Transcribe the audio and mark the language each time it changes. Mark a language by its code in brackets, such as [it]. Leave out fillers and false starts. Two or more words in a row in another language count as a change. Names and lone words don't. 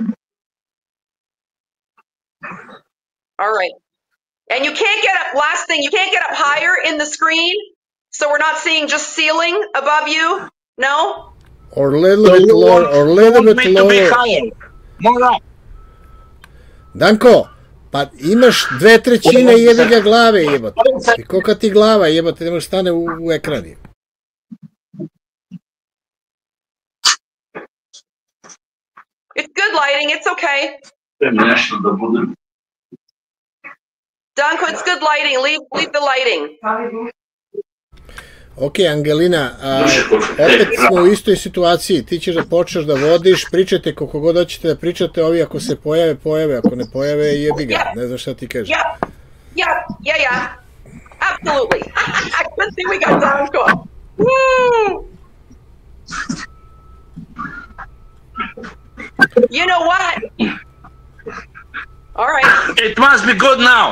[en] All right. And you can't get up, last thing, you can't get up higher in the screen, so we're not seeing just ceiling above you? No? Or a little bit lower, or a little bit lower. More up. [sr] Danko, pa imaš 2/3 jebiga glave, jebote. I kolika ti glava, jebote, ne može stane u ekrani. [en] It's good lighting, it's okay. Danko, it's good lighting, leave the lighting. Ok, Angelina, [sr] opet smo u istoj situaciji, ti ćeš da počneš da vodiš, pričajte koliko god hoćete da pričate, ovi ako se pojave, ako ne pojave, jebi ga, ne znam šta ti kažeš. [en] Yeah, absolutely. Good thing we got Danko. Woo! You know what? All right. It must be good now.